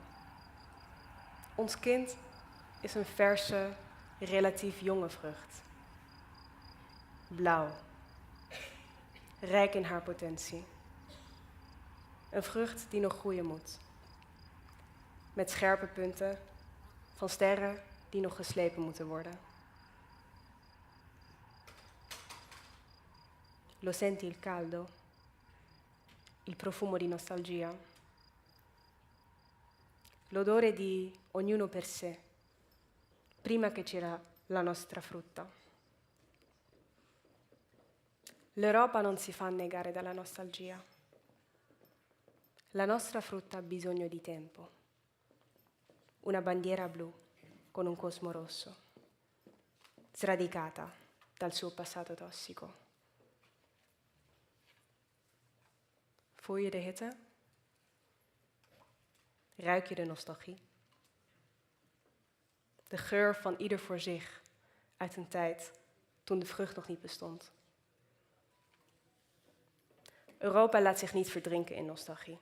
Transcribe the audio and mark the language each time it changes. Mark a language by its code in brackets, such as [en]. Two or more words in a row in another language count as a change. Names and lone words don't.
[nl] Ons kind is een verse, relatief jonge vrucht. Blauw. Rijk in haar potentie. Een vrucht die nog groeien moet. Met scherpe punten van sterren die nog geslepen moeten worden. [it] Lo senti il caldo? Il profumo di nostalgia? L'odore di ognuno per sé, prima che c'era la nostra frutta. L'Europa non si fa annegare dalla nostalgia. La nostra frutta ha bisogno di tempo. Una bandiera blu con un cosmo rosso, sradicata dal suo passato tossico. [nl] Voel je de hitte? Ruik je de nostalgie? De geur van ieder voor zich uit een tijd toen de vrucht nog niet bestond. Europa laat zich niet verdrinken in nostalgie.